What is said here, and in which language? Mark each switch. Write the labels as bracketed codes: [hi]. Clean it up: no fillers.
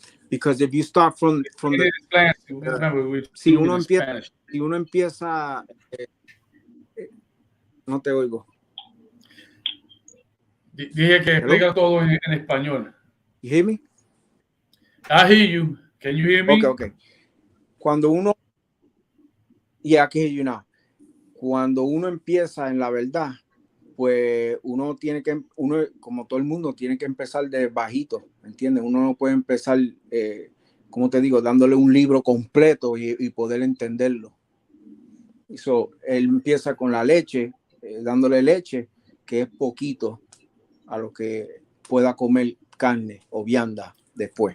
[en] Because if you start from the [es] si uno empieza no te oigo. Dije que explica todo en español. [en] You hear me? I hear you. Can you hear me? Okay. [es] Cuando uno [en] I can hear you now. [es] Cuando uno empieza en la verdad, pues uno como todo el mundo, tiene que empezar de bajito, ¿entiendes? Uno no puede empezar, como te digo, dándole un libro completo y poder entenderlo. Él empieza con la leche, dándole leche, que es poquito a lo que pueda comer carne o vianda después.